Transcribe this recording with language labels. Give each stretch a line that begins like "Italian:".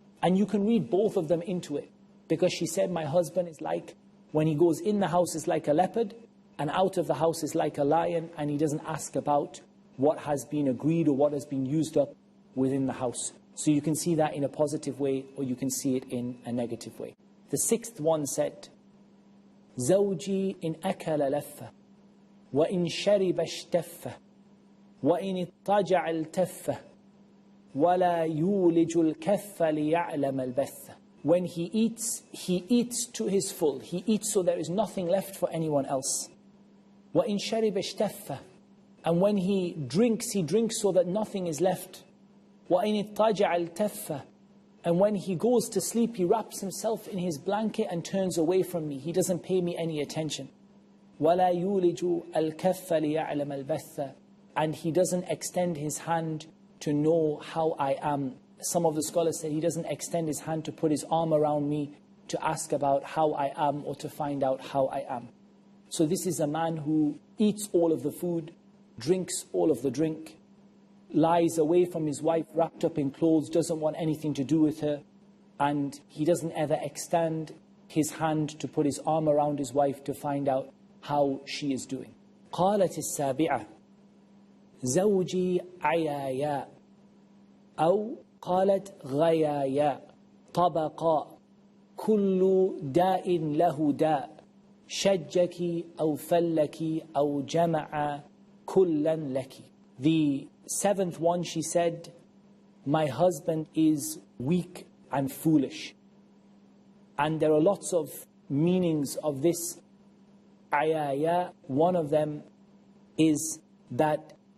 English: And you can read both of them into it. Because she said, my husband is like, when he goes in the house is like a leopard, and out of the house is like a lion, and he doesn't ask about what has been agreed or what has been used up within the house. So you can see that in a positive way, or you can see it in a negative way. The sixth one said,
Arabic: زوجي إن أكل لفة وإن شرب اشتفة وإن اضطجع التفة ولا يولج الكف ليعلم البثة.
English: When he eats to his full. He eats so there is nothing left for anyone else.
Arabic: وإن شرب اشتفة.
English: And when he drinks so that nothing is left.
Arabic: وإن اضطجع التفة.
English: And when he goes to sleep, he wraps himself in his blanket and turns away from me. He doesn't pay me any attention.
Arabic: وَلَا يُولِجُ الْكَفَّ لِيَعْلَمَ الْبَثَّ.
English: And he doesn't extend his hand to know how I am. Some of the scholars say he doesn't extend his hand to put his arm around me to ask about how I am or to find out how I am. So this is a man who eats all of the food, drinks all of the drink, lies away from his wife, wrapped up in clothes, doesn't want anything to do with her, and he doesn't ever extend his hand to put his arm around his wife to find out how she is doing.
Arabic: قالت السابعة زوجي عيايا أو قالت غيايا طبقا كل داء له داء شجك أو فلك أو جمع كلا لك.
English: The seventh one, she said, my husband is weak and foolish. And there are lots of meanings of this ayaya. One of them is that